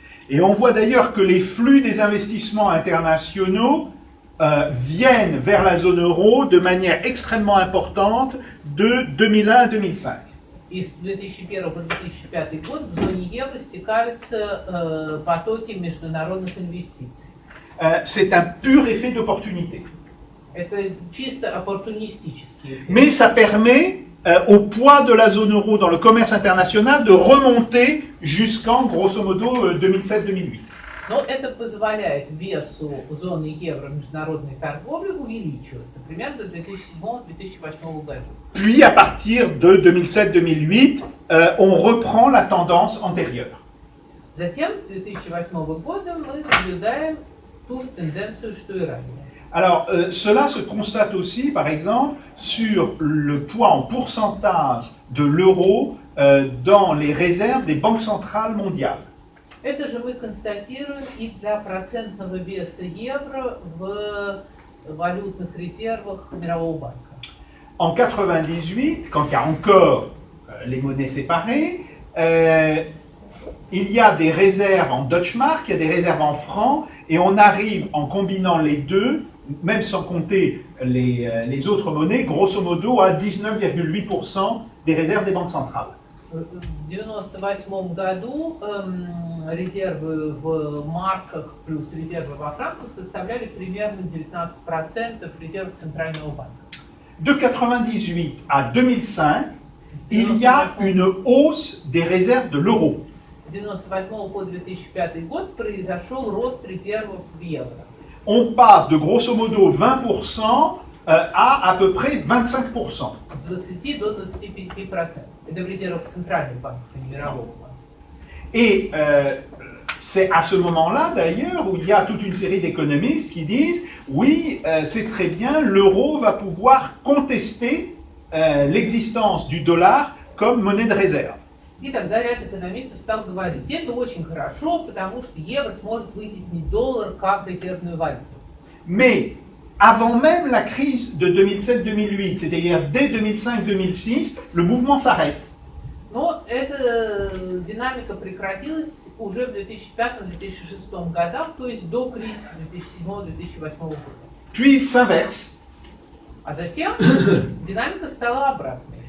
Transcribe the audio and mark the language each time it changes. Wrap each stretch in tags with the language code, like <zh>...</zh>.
<fr>Et on voit d'ailleurs que les flux des investissements internationaux viennent vers la zone euro de manière extrêmement importante de 2001 à 2005.</fr> <ru>И с 2001 по 2005 год в зоне евро стекаются потоки международных инвестиций.</ru> <fr>C'est un pur effet d'opportunité.</fr> <ru>Это чисто оппортунистический эффект.</ru> <fr>Mais ça permet au poids de la zone euro dans le commerce international de remonter jusqu'en grosso modo 2007-2008.</fr> <ru>Но это позволяет весу зоны евро международной торговли увеличиваться примерно до 2007-2008 года.</ru> <fr>Puis à partir de 2007-2008, on reprend la tendance antérieure.</fr> <ru>Затем с 2008 года мы наблюдаем ту же тенденцию, что и ранее.</ru> <fr>Alors, cela se constate aussi, par exemple, sur le poids en pourcentage de l'euro dans les réserves des banques centrales mondiales.</fr> <ru>Это же мы констатируем и для процентного веса евро в валютных резервах Мирового банка.</ru> <fr>En 98, quand il y a encore les monnaies séparées, il y a des réserves en Deutschmark, il y a des réserves en francs, et on arrive en combinant les deux, même sans compter les autres monnaies, grosso modo à 19,8% des réserves des banques centrales.</fr> <ru>В 1998 году резервы в марках плюс резервы во франках составляли примерно 19% резервов Центрального банка.</ru> <fr>De 98 à 2005, il y a une hausse des réserves de l'euro.</fr> <ru>С 1998 по 2005 год произошел рост резервов в евро.</ru> <fr>On passe de grosso modo 20% à peu près 25%.</fr> <ru>С 20 до 25%. Это в резервах Центрального банка, а не Мирового банка.</ru> <fr>Et c'est à ce moment-là, d'ailleurs, où il y a toute une série d'économistes qui disent « Oui, c'est très bien, l'euro va pouvoir contester l'existence du dollar comme monnaie de réserve. »</fr> <ru>И тогда ряд экономистов стал говорить, это очень хорошо, потому что евро сможет вытеснить доллар как резервную валюту.</ru> <fr>Mais avant même la crise de 2007-2008, c'est-à-dire dès 2005-2006, le mouvement s'arrête.</fr> <ru>Но эта динамика прекратилась уже в 2005-2006 годах, то есть до кризиса 2007-2008 года.</ru> <fr>Puis il s'inverse.</fr> <ru>А затем динамика стала обратной.</ru>